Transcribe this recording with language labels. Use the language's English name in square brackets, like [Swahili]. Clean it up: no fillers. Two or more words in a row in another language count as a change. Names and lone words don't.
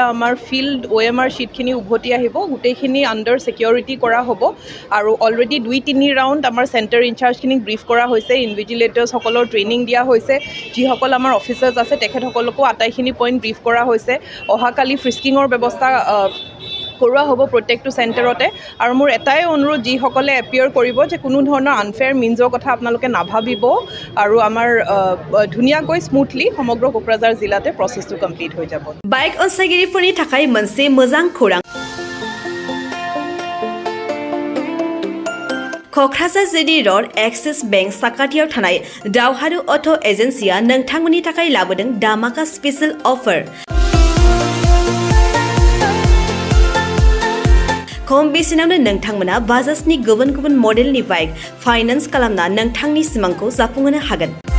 [Assamese] আমাৰ ফিল্ড OMR শ্বীটখিনি উভতি আহিব গোটেইখিনি [English] under security [Assamese] কৰা হ'ব আৰু [English] already 2-3 round [Assamese] আমাৰ চেণ্টাৰ ইনচাৰ্জখিনিক ব্ৰিফ কৰা হৈছে ইনভিজিলেটৰ্ছসকলৰ ট্ৰেইনিং দিয়া হৈছে যিসকল আমাৰ অফিচাৰ্ছ আছে তেখেতসকলকো আটাইখিনি পইণ্ট ব্ৰিফ কৰা হৈছে অহাকালি ফ্ৰিস্কিঙৰ ব্যৱস্থা কৰোৱা হ'ব প্ৰত্যেকটো চেণ্টাৰতে আৰু মোৰ এটাই অনুৰোধ যিসকলে এপিয়াৰ কৰিব যে কোনো ধৰণৰ আনফেয়াৰ মিনছৰ কথা আপোনালোকে নাভাবিব আৰু আমাৰ ধুনীয়াকৈ স্মুথলি সমগ্ৰ কোকৰাঝাৰ জিলাতে প্ৰচেছটো কমপ্লিট হৈ যাব [Bodo] বাইক অনसायगिरिफोरनि थाखाय मोनसे मोजां खौरां क'क्राझार जिडी र'ड एक्सिस बेंक साखाथियाव थानाय दावहारु अट' एजेन्सिया नोंथांमोननि थाखाय लाबोदों दामाका [English] special offer [Bodo] खम बेसेनावनो नोंथांमोना बाजाजनि गुबुन गुबुन मडेलनि [English] bike finance [Bodo] खालामना नोंथांनि सिमांखौ जाफुंहोनो हागोन